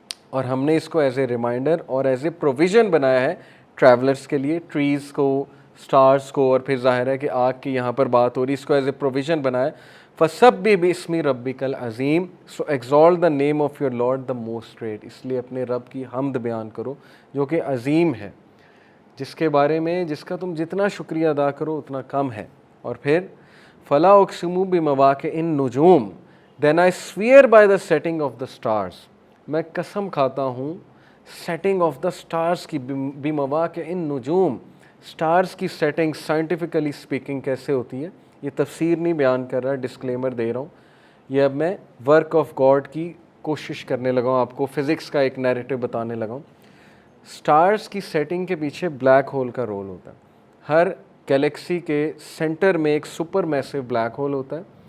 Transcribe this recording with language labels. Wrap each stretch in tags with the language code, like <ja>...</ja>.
<ur>اور ہم نے اس کو ایز اے ریمائنڈر اور ایز اے پروویژن بنایا ہے ٹریولرس کے لیے, ٹریز کو, سٹارز کو, اور پھر ظاہر ہے کہ آگ کی یہاں پر بات ہو رہی, اس کو ایز اے پروویژن بنایا.</ur> <ar>فَسَبِّحْ بِاسْمِ رَبِّكَ الْعَظِيمِ,</ar> <en>so exalt the name of your Lord the most great.</en> <ur>اس لیے اپنے رب کی حمد بیان کرو جو کہ عظیم ہے, جس کے بارے میں جس کا تم جتنا شکریہ ادا کرو اتنا کم ہے. اور پھر</ur> <ar>فَلَا أُقْسِمُ بِمَوَاقِعِ النُّجُومِ</ar> <en>then I swear by the setting of the stars.</en> <ur>میں قسم کھاتا ہوں سیٹنگ آف دا اسٹارز کی,</ur> <ar>بِمَوَاقِعِ النُّجُوم,</ar> <ur>سٹارز کی سیٹنگ سائنٹیفکلی اسپیکنگ کیسے ہوتی ہے یہ تفسیر نہیں بیان کر رہا، ڈسکلیمر دے رہا ہوں، یہ اب میں ورک آف گاڈ کی کوشش کرنے لگا ہوں، آپ کو فزکس کا ایک نیریٹو بتانے لگا ہوں۔ سٹارز کی سیٹنگ کے پیچھے بلیک ہول کا رول ہوتا ہے۔ ہر گیلیکسی کے سینٹر میں ایک سپر میسو بلیک ہول ہوتا ہے،</ur>